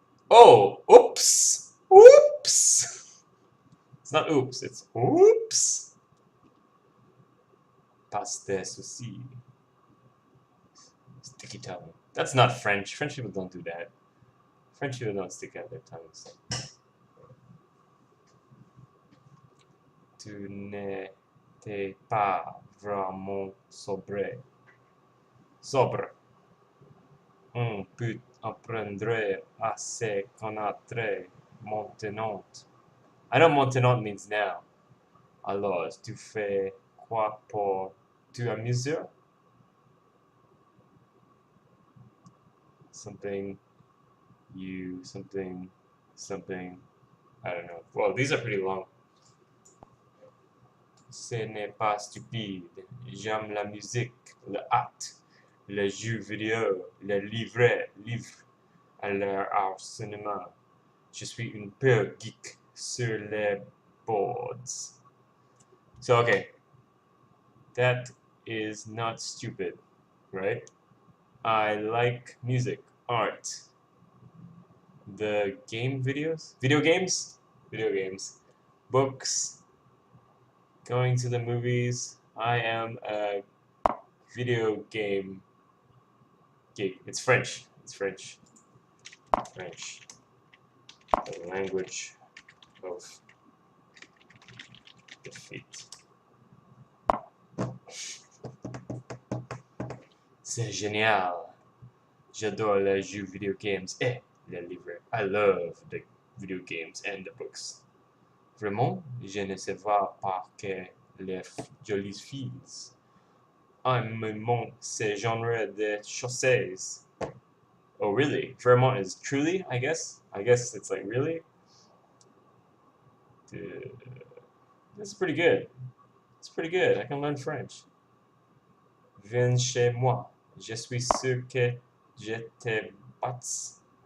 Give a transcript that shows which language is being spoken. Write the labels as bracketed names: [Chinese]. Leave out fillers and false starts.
[English] Oh! Oops! Oops! It's not oops, it's oops! [French] Pas de souci. [English] Sticky tongue. That's not French. French people don't do that. French people don't stick out their tongues. [French] Tu n'étais pas vraiment sobre. Sobre. On peut apprendre à se connaître maintenant. [English] I know maintenant means now. [French] Alors, tu fais quoi pour t'amuser? [English] Something, you, something, something. I don't know. Well, these are pretty long. [French] Ce n'est pas stupide. J'aime la musique, le art, le jeu vidéo, le livre, au cinéma. Je suis un peu geek sur les boards. [English] So, okay. That is not stupid, right? I like music, art. The game videos? Video games? Video games. Books. Going to the movies. I am a video game geek. It's French. It's French. French. The language of defeat. [French] C'est génial. J'adore les jeux [English] video games [French] et les livres. [English] I love the video games and the books. [French] Vraiment, je ne sais pas que les jolies filles aiment ce genre de choses. [English] Oh, really? Vermont is truly, I guess? I guess it's like, really? That's pretty good. It's pretty good. I can learn French. [French] Viens chez moi. Je suis sûr que je te bats.